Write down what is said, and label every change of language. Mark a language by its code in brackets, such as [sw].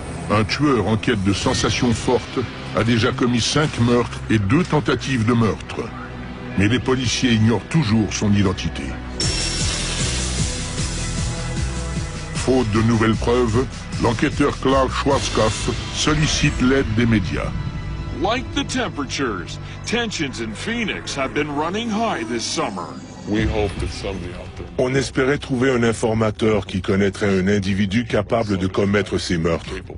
[fr] Un tueur en quête de sensations fortes a déjà commis 5 meurtres et 2 tentatives de meurtre. Mais les policiers ignorent toujours son identité. Faute de nouvelles preuves, l'enquêteur Clark Schwarzkopf sollicite l'aide des médias. [en] Like the temperatures, tensions in Phoenix have been running high this summer. [fr] On espérait trouver un informateur qui connaîtrait un individu capable de commettre ces meurtres.